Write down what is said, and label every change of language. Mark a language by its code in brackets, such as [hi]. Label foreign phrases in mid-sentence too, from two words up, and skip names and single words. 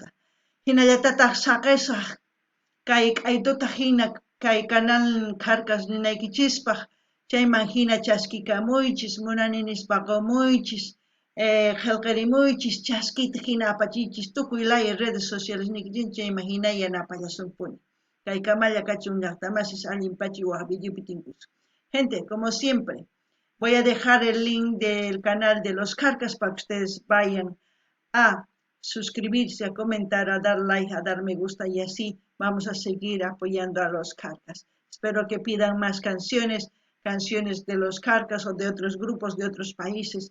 [qu] Hinallatataq saqisaq kay q'aytuta hina kay canal karkas ninaykichispaq, chayman hina chaskikamuychis, munani nispa qumuychis, qillqirimuychis, chaskita hina apachiychis, tukuy laya [es] redes sociales [qu] niqchinchis, chayman hina yanapallasunpuni. Kay kamalla kachun llaqtamasis allinpachi waq videopi tinkus. [es] Gente, como siempre, voy a dejar el link del canal de los Carcas para que ustedes vayan a suscribirse, a comentar, a dar like, a dar me gusta y así vamos a seguir apoyando a los Carcas. Espero que pidan más canciones de los Carcas o de otros grupos de otros países.